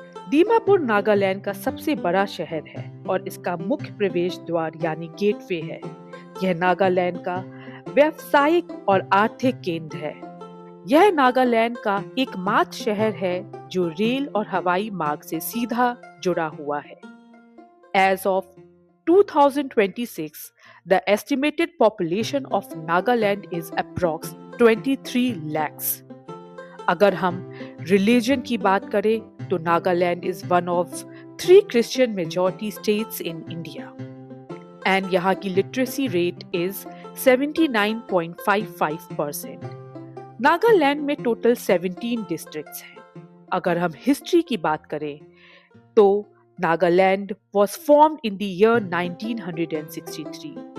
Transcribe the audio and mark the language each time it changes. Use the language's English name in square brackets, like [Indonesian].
[Hindi] दीमापुर नागालैंड का सबसे बड़ा शहर है और इसका मुख्य प्रवेश द्वार यानी गेटवे है। यह नागालैंड का व्यावसायिक और आर्थिक केंद्र है। यह नागालैंड का एकमात्र शहर है जो रेल और हवाई मार्ग से सीधा जुड़ा हुआ है। [English] As of 2026, the estimated population of Nagaland is approx 23 lakhs. [Hindi] अगर हम रिलीजन की बात करें तो Nagaland [English] is one of 3 Christian majority states in India. And [Hindi] यहाँ की [English] Literacy rate is 79.55%. [Hindi] नागालैंड में टोटल 17 डिस्ट्रिक्ट्स हैं। अगर हम हिस्ट्री की बात करें तो Nagaland [English] was formed in the year 1963.